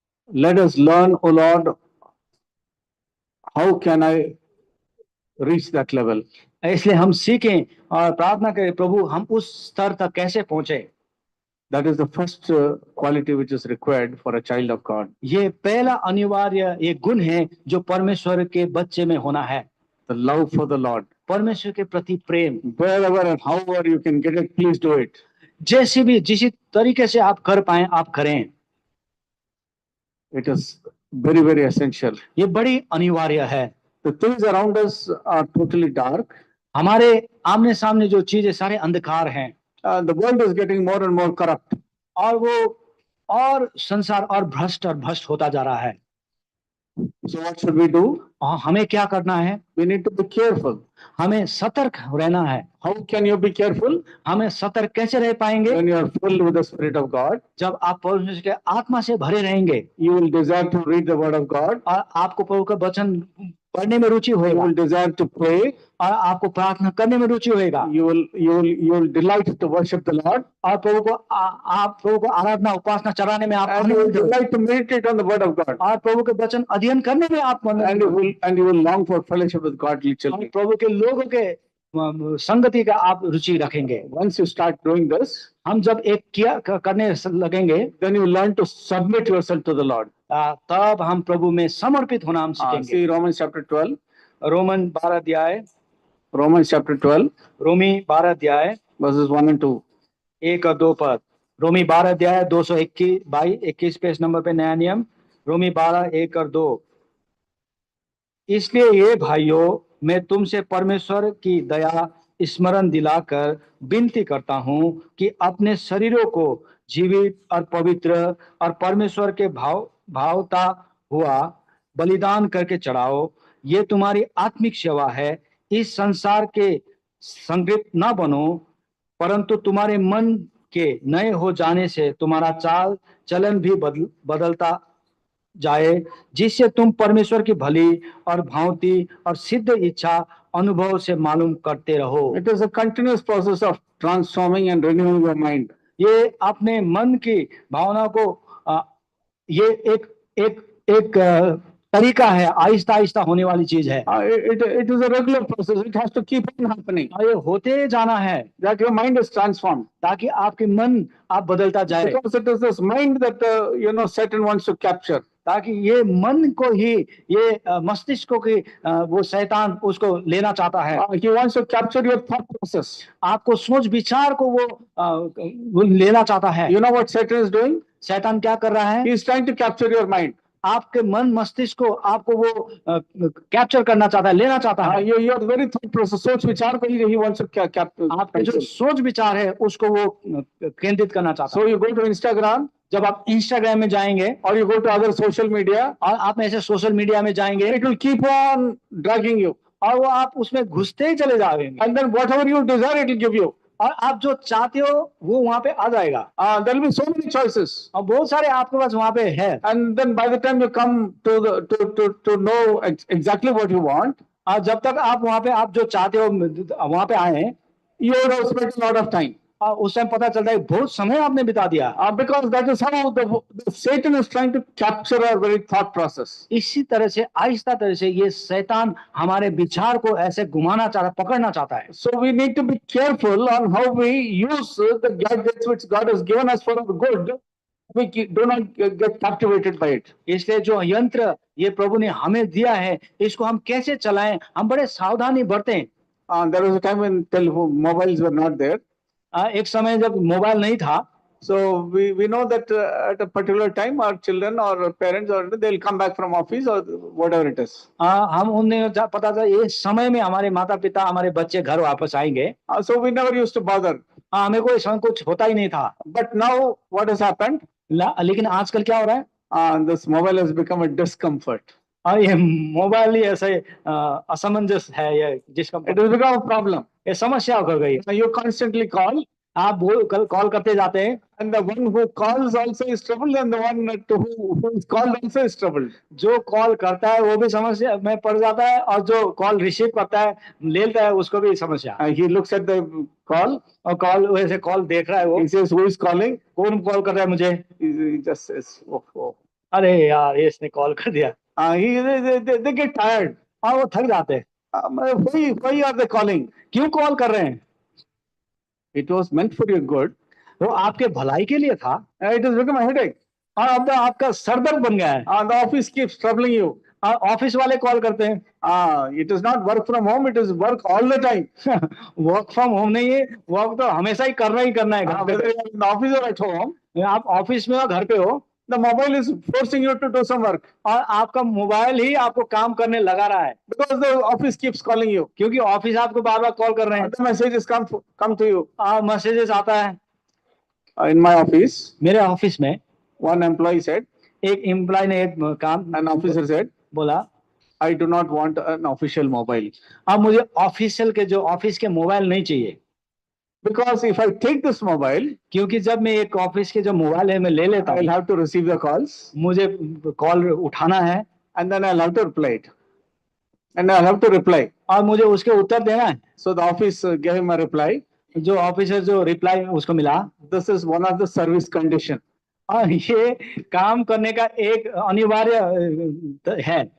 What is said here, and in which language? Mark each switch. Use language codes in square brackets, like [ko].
[en] Let us learn, O Lord, how can I reach that level? [hi] इसलिए हम सीखें और प्रार्थना करें प्रभु हम उस स्तर तक कैसे पहुंचे। [en] That is the first quality which is required for a child of God. [hi] ये पहला अनिवार्य एक गुण है जो परमेश्वर के बच्चे में होना है। [en] The love for the Lord. [hi] परमेश्वर के प्रति प्रेम। [en] Wherever and however you can get it, please do it. [hi] जैसे भी जिस तरीके से आप कर पाए आप करें। [en] It is very, very essential. [hi] ये बड़ी अनिवार्य है। [en] The things around us are totally dark. [hi] हमारे आमने सामने जो चीजें सारे अंधकार हैं। [en] The world is getting more and more corrupt. [hi] और वो और संसार और भ्रष्ट होता जा रहा है। [en] So what should we do? [hi] हमें क्या करना है? [en] We need to be careful. [hi] हमें सतर्क रहना है। [en] How can you be careful? [hi] हमें सतर्क कैसे रह पाएंगे? [en] When you are filled with the Spirit of God. [hi] जब आप परमेश्वर के आत्मा से भरे रहेंगे। [en] You will desire to read the Word of God. [hi] और आपको प्रभु का वचन पढ़ने में रुचि [en] You [hi] होगा [en] will desire to pray. [hi] और आपको प्रार्थना करने में रुचि होगा [en] You will delight to worship the Lord. [hi] और आप प्रभु को आराधना उपासना चढ़ाने में आप [en] And you will [hi] आनंदित होगे [en] delight to meditate on the word of God. [hi] और प्रभु के वचन अध्ययन करने में आप [en] And you will long for fellowship with godly [hi] और [en] children. [hi] प्रभु के लोगों के संगति का आप रुचि रखेंगे। [en] Once you start doing this, [hi] हम जब एक किया करने लगेंगे [en] then you learn to submit yourself to the Lord. [hi] तब हम प्रभु में समर्पित होना हम सीखेंगे। [en] See Romans chapter 12. [hi] रोमन 12 अध्याय [en] Romans chapter 12, [hi] रोमी 12 अध्याय [en] verses 1 and 2. [hi] 1 और 2 पद। रोमी 12 अध्याय 221 पेज नंबर पे नया नियम। रोमी 12 1 और 2। इसलिए ये भाइयों, मैं तुमसे परमेश्वर की दया स्मरण दिलाकर विनती करता हूं कि अपने शरीरों को जीवित और पवित्र और परमेश्वर के भावता हुआ बलिदान करके चढ़ाओ। ये तुम्हारी आत्मिक सेवा है। इस संसार के संगत न बनो, परंतु तुम्हारे मन के नए हो जाने से तुम्हारा चाल चलन भी बदलता जाए, जिससे तुम परमेश्वर की भली और भांति और सिद्ध इच्छा अनुभव से मालूम करते रहो। [en] It is a continuous process of transforming and renewing your mind. [hi] ये अपने मन की भावना को ये एक तरीका है, आहिस्ता आहिस्ता होने वाली चीज है। [en] It is a regular process. It has to keep on happening. [hi] और ये होते जाना है [en] That your mind is transformed. [hi] ताकि आपके मन आप बदलता जाए। [en] Because it is this mind that Satan wants to capture. [hi] ताकि ये मन को ही ये मस्तिष्क को वो शैतान उसको लेना चाहता है। [en] He wants to capture your thought process. [hi] आपको सोच विचार को वो लेना चाहता है। [en] You know what Satan is doing? [hi] शैतान क्या कर रहा है? [en] He is trying to capture your mind. [hi] आपके मन मस्तिष्क को आपको वो कैप्चर करना चाहता है, लेना चाहता है। [en] Your very thought process, [hi] सोच विचार को [en] he wants to capture. [hi] आपके जो सोच विचार है उसको वो केंद्रित करना चाहता है। [en] So you go to Instagram. [hi] जब आप इंस्टाग्राम में जाएंगे और [en] you go to other social media, [hi] और आप ऐसे सोशल मीडिया में जाएंगे, [en] it will keep on dragging you. [hi] और वो आप उसमें घुसते ही चले जाएंगे। [en] And then whatever you desire, it will give you. [hi] और आप जो चाहते हो वो वहां पे आ जाएगा। [en] There will be so many choices. [hi] और बहुत सारे आपके पास वहां पे है। [en] And then by the time you come to know exactly what you want, [hi] और जब तक आप वहां पे आप जो चाहते हो वहां पे आए, [en] you have spent a lot of time. [hi] और उस टाइम पता चलता है बहुत समय आपने बिता दिया। [en] Because that is how the Satan is trying to capture our very thought process. [hi] इसी तरह से आहिस्ता तरह से ये शैतान हमारे विचार को ऐसे घुमाना चाहता, पकड़ना चाहता है। [en] So we need to be careful on how we use the gadgets which God has given us for our good. We do not get captivated by it. [hi] इसलिए जो यंत्र ये प्रभु ने हमें दिया है, इसको हम कैसे चलाएं, हम बड़े सावधानी बरतें। [en] There was a time when mobiles were not there. [hi] एक समय जब मोबाइल नहीं था। [en] So we know that at a particular time our children or parents or they'll come back from office or whatever it is. [hi] हम उन्हें पता था ये समय में हमारे माता पिता हमारे बच्चे घर वापस आएंगे। [en] So we never used to bother. [hi] हमें कोई समय कुछ होता ही नहीं था। [en] But now what has happened? [hi] लेकिन आजकल क्या हो रहा है? [en] This mobile has become a discomfort. [hi] ये मोबाइल ही ऐसे असमंजस है, ये जिसका [en] It has become a problem. [hi] ये समस्या हो गई। [en] You constantly call. [hi] आप कॉल करते जाते हैं, [en] and the one who calls also is troubled and the one who is called also is troubled. [hi] जो कॉल करता है वो भी समस्या में पड़ जाता है और जो कॉल रिसीव करता है लेता है उसको भी समस्या। [en] He looks at the call [hi] और कॉल वैसे कॉल देख रहा है वो। [en] He says who is calling? [hi] कौन कॉल कर रहा है मुझे? [en] He just says oh. [hi] अरे यार ये इसने कॉल कर दिया। [en] They get tired. [hi] और वो थक जाते हैं। [en] Why are they calling? [hi] क्यों कॉल कर रहे हैं? [en] It was meant for your good. [hi] वो आपके भलाई के लिए था। [en] It has become a headache. [hi] और अब तो आपका सरदर्द बन गया है। [en] The office keeps troubling you. [hi] Office वाले कॉल करते हैं। [en] It is not work from home, it is work all the time. Work from home [hi] नहीं है, वर्क तो हमेशा ही करना है। [en] Whether you are in the office or at home, [hi] आप ऑफिस में हो घर पे हो, [en] the mobile is forcing you to do some work. [hi] और आपका मोबाइल ही आपको काम करने लगा रहा है। [en] Because the office keeps calling you. [hi] क्योंकि ऑफिस आपको बार बार कॉल कर रहे हैं। [en] The messages come to you. [hi] Messages आता है। [en] In my office, [hi] मेरे ऑफिस में [en] one employee said, [hi] एक एम्प्लॉय ने एक काम, [en] an officer said, [hi] बोला, [en] I do not want an official mobile. [hi] अब मुझे ऑफिशियल के जो ऑफिस के मोबाइल नहीं चाहिए। [en] Because if I take this mobile, [hi] क्योंकि जब मैं एक ऑफिस के जो मोबाइल है मैं ले लेता हूँ, [en] I'll have to receive the calls. [hi] मुझे कॉल उठाना है, [en] and then I'll have to reply it. and I have to reply. [hi] और मुझे उसके उत्तर देना है। [en] So the office gave him a reply. [hi] जो ऑफिसर जो रिप्लाई उसको मिला, [en] This is one of the service condition. [hi] और ये काम करने का एक अनिवार्य है।